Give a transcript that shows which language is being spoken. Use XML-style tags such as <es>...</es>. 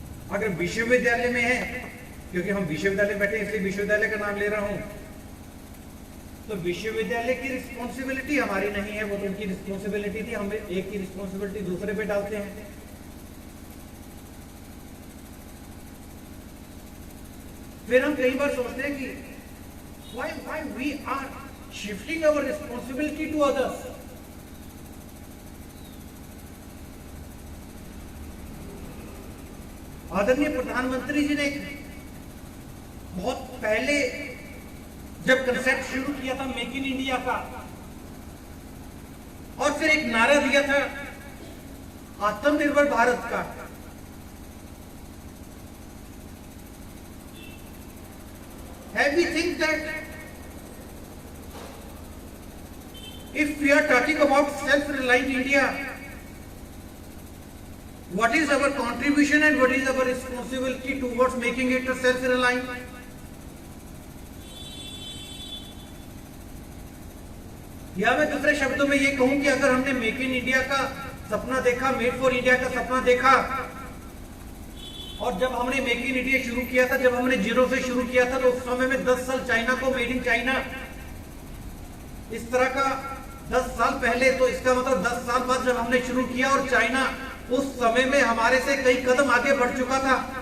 <hi>अगर विश्वविद्यालय में है, क्योंकि हम विश्वविद्यालय बैठे हैं इसलिए विश्वविद्यालय का नाम ले रहा हूं, तो विश्वविद्यालय की रिस्पॉन्सिबिलिटी हमारी नहीं है, वो तो उनकी रिस्पॉन्सिबिलिटी थी। हम एक की रिस्पॉन्सिबिलिटी दूसरे पे डालते हैं। फिर हम कई बार सोचते हैं कि</hi> <en>why we are shifting our responsibility to others।</en> <hi>आदरणीय प्रधानमंत्री जी ने बहुत पहले जब कंसेप्ट शुरू किया था मेक इन इंडिया का, और फिर एक नारा दिया था आत्मनिर्भर भारत का,</hi> <en>have we think that if we are talking about self-reliant India, what is our contribution and what is our responsibility towards making it a self-reliant?</en> <hi>या मैं दूसरे शब्दों में ये कहूं कि अगर हमने मेक इन इंडिया का सपना देखा, मेड फॉर इंडिया का सपना देखा, और जब हमने मेक इन इंडिया शुरू किया था, जब हमने जीरो से शुरू किया था, तो उस समय में 10 साल चाइना को मेड इन चाइना इस तरह का 10 साल पहले, तो इसका मतलब 10 साल बाद जब हमने शुरू किया और चाइना उस समय में हमारे से कई कदम आगे बढ़ चुका था।</hi>